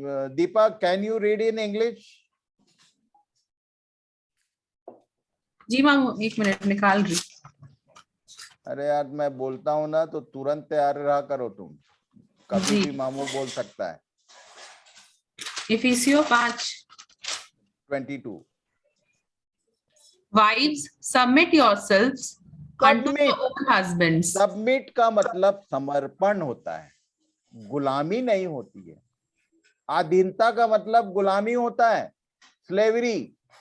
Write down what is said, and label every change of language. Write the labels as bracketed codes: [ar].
[en] Deepak, can you read in English? [hi] जी मामू, 1 minute निकाल रही। अरे यार मैं बोलता हूं ना तो तुरंत तैयार रहा करो तुम, कभी भी मामू बोल सकता है। [en] इफिसियों 5:22 Wives, submit yourselves unto your own husbands। [hi] Submit का मतलब समर्पण होता है, गुलामी नहीं होती है। अधीनता का मतलब गुलामी होता है, स्लेवरी।